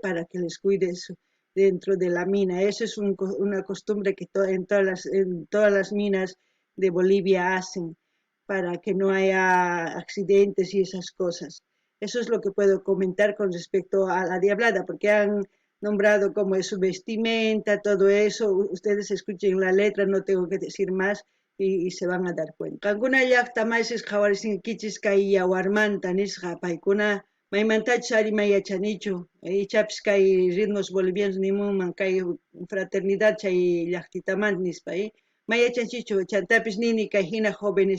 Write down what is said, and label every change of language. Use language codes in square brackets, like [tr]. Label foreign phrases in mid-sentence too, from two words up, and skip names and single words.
[es] Para que les cuides dentro de la mina. Eso es una costumbre que en todas las minas de Bolivia hacen para que no haya accidentes y esas cosas. Eso es lo que puedo comentar con respecto a la Diablada, porque han nombrado cómo es su vestimenta, todo eso. Ustedes escuchen la letra, no tengo que decir más y se van a dar cuenta. [qu] Kankuna llaqta maysis qhawarisqinkichis kay yawarmanta nisqa paykuna maymantachus ari mayachanichu ichapis kay [es] ritmos bolivianos [qu] nimunman kay fraternidad chay llaqtitamanta nispa mayachanchichu chantapis nini kay hina jóvenes